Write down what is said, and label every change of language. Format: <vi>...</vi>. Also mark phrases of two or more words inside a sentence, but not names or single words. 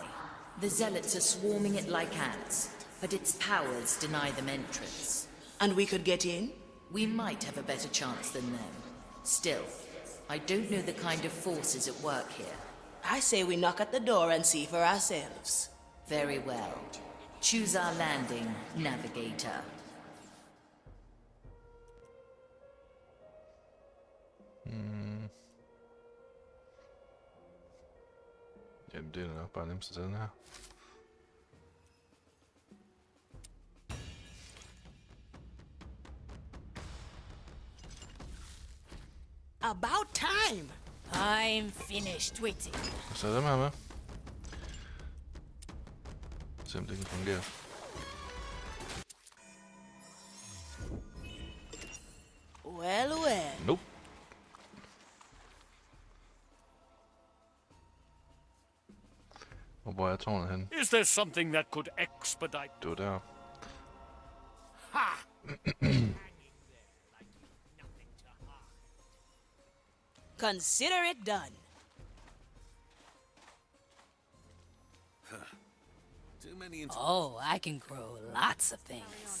<en>The zealots are swarming it like ants, but its powers deny them entrance. And we could get in? We might have a better chance than them. Still, I don't know the kind of forces at work here. I say we knock at the door and see for ourselves. Very well. Choose our landing, navigator.</en> <da>Jamen, det er nok bare nemmest til den her.</da> <en>About time! I'm finished waiting.</en> <da>Så dem her med. Se om det kan fungere.</da> <en>Well, well. Nope.</en> <da>Hvor er tårnet hen?</da> <en>Is there something that could expedite?</en> <da>Det var der. Ha!</da> <en>Consider it done. Too many Oh, I can grow lots of things.</en>